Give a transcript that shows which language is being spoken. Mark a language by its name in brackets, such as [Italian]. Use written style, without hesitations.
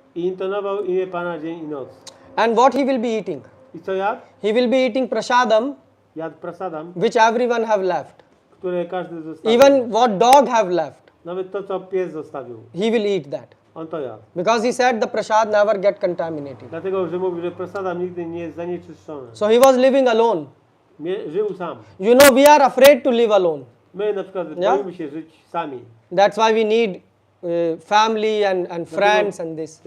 [Polish] I intonował imię Pana dzień i noc. [English] And what he will be eating? [Polish] I co jadł? [English] He will be eating prasadam, [Polish] Jadł prasadam, [English] which everyone have left. [Polish] które każdy zostawił. [English] Even what dog have left, [Polish] Nawet to, co pies zostawił. [English] he will eat that. [Polish] On to jadł. [English] Because he said the prasad never get contaminated. [Polish] Dlatego, że mówił, że prasadam nigdy nie jest zanieczyszczony. [English] So he was living alone. [Polish] Żył sam. [English] You know, we are afraid to live alone. [Polish] My na przykład [English] Yeah? [Polish] boimy się żyć sami. [English] That's why we need family and friends and this.